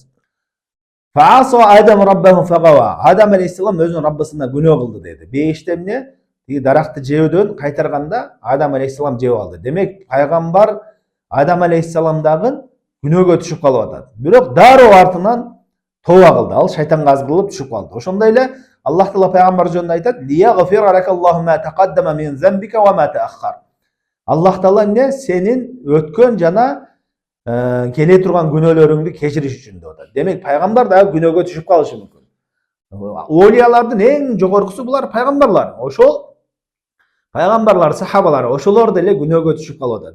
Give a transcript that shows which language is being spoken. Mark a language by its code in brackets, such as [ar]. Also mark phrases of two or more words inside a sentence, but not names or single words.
[ar] فعصى آدم ربه فغوى. [ky] Адам алейхиссалам өзүнүн Раббысына күнөө кылды деди. Бейиште эмне? Даракты жеүүдөн кайтарганда Адам алейхиссалам жеп алды. Демек, пайгамбар Адам алейхиссалам дагы күнөөгө түшүп калып атат. Бирок дароо артынан тооба кылды. Ал шайтанга азгырылып түшүп калды. Ошондой эле Аллах Таала пайгамбар жөнүндө айтат: [ar] "ليغفر لك الله ما تقدم من ذنبك وما تأخر." [ky] Аллах Таала эмне? Сенин өткөн жана келе турган күнөөлөрүңдү кечириш үчүн деп атат. Демек, пайгамбар дагы күнөөгө түшүп калышы мүмкүн. Олиялардын эң жогоркусу булар пайгамбарлар. Ошол пайгамбарлар, сахабалар, ошолор деле күнөөгө түшүп калып атат.